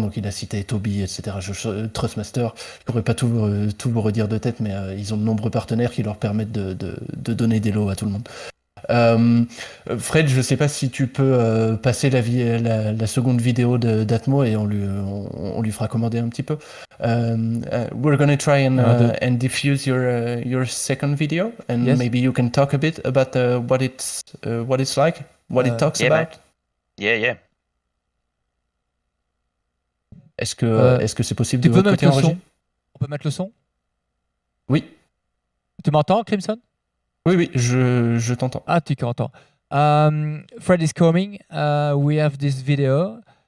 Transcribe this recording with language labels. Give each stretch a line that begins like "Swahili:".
French: Donc il a cité Toby, etc. Trustmaster, je pourrais pas tout vous redire de tête, mais ils ont de nombreux partenaires qui leur permettent de donner des lots à tout le monde. Fred, je sais pas si tu peux passer la seconde vidéo d'Atmo et on lui fera commander un petit peu.
English: We're gonna try and diffuse your second video, and maybe you can talk a bit about what it's like, what it talks about. Yeah.
French: Est-ce que c'est possible de votre côté enregistrer? On peut mettre le son? Oui. Tu m'entends, Crimson? Oui, je t'entends. Ah, tu m'entends.
English: Fred is coming. We have this video.